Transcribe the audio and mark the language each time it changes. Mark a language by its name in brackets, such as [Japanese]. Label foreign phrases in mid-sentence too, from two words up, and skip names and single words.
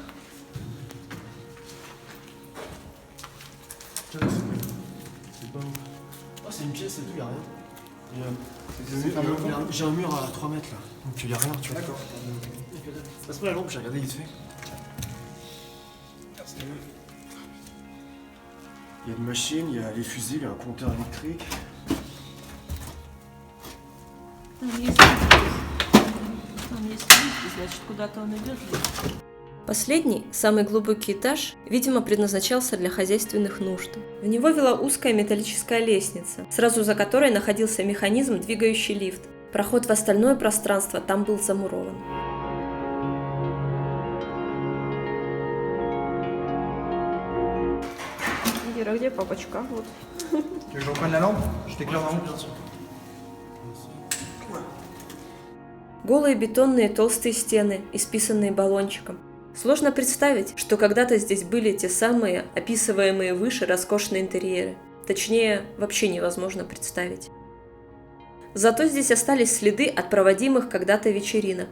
[French] C'est une pièce et tout, y'a rien. J'ai un mur à 3 mètres là, donc y'a rien, tu vois. D'accord. Passe-moi la lampe, j'ai regardé vite fait. Il y a une machine, il y a les fusils, il y a un compteur électrique. [Russian] Там есть лифт, значит, куда-то он идет. Последний, самый глубокий этаж, видимо, предназначался для хозяйственных нужд. В него вела узкая металлическая лестница, сразу за которой находился механизм, двигающий лифт. Проход в остальное пространство там был замурован. Ира, где папочка? Вот. [French] Tu veux que je reprenne la lampe? Je t'éclaire la lampe, bien sûr. [Russian] Голые бетонные толстые стены, исписанные баллончиком. Сложно представить, что когда-то здесь были те самые, описываемые выше, роскошные интерьеры. Точнее, вообще невозможно представить. Зато здесь остались следы от проводимых когда-то вечеринок.